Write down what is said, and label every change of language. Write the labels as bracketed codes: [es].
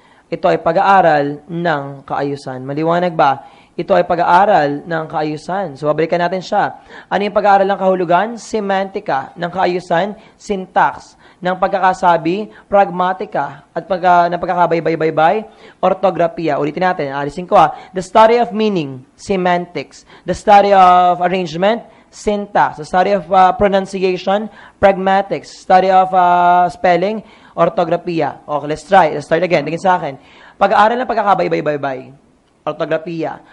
[tl] Ito ay pag-aaral ng kaayusan. Maliwanag ba? Ito ay pag-aaral ng kaayusan. So, babalikan natin siya. Ano yung pag-aaral ng kahulugan? Semantika. Ng kaayusan, syntax. Ng pagkakasabi, pragmatika. At ng pagkakabaybay-baybay, ortografiya. Ulitin natin. Alisin ko [en] The study of meaning, semantics. The study of arrangement, syntax. The study of pronunciation, pragmatics. Study of spelling, ortografiya. Okay, let's try. Let's start again. [tl] Tingin sa akin. Pag-aaral ng pagkakabaybay-baybay, ortografiya.